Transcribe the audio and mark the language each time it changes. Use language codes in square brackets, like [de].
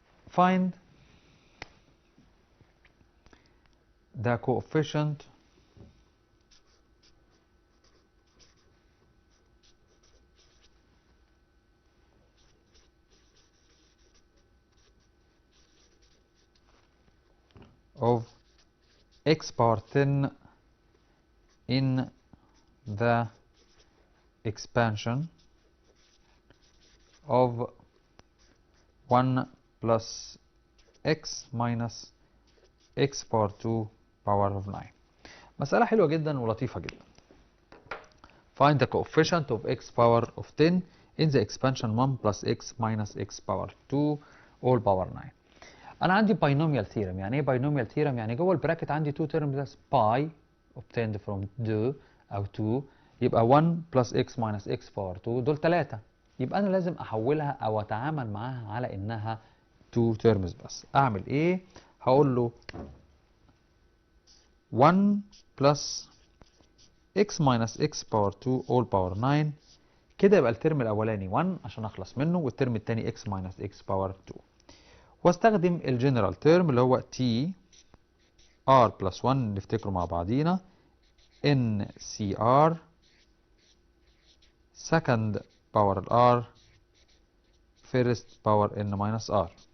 [en] find the coefficient of x power 10 in the expansion of 1 plus x minus x power 2 power of 9. [ar] مسألة حلوة جدا ولطيفة جدا. [en] Find the coefficient of x power of 10 in the expansion 1 plus x minus x power 2 all power 9. [ar] أنا عندي [en] binomial theorem. [ar] يعني إيه binomial theorem؟ يعني جوه البراكت عندي [en] 2 terms pi obtained from 2 [ar] أو 2 يبقى [en] 1 plus x minus x power 2 [ar] دول 3. يبقى أنا لازم أحولها أو أتعامل معاها على إنها 2 terms بس. أعمل إيه؟ هقول له [en] 1 plus x minus x power 2 all power 9. [ar] كده يبقى الترم الأولاني 1 عشان أخلص منه والترم الثاني [en] x minus x power 2. [ar] واستخدم الجنرال تيرم اللي هو [en] t r plus 1 [ar] نفتكره مع بعضينا [en] n c r second power r first power n minus r.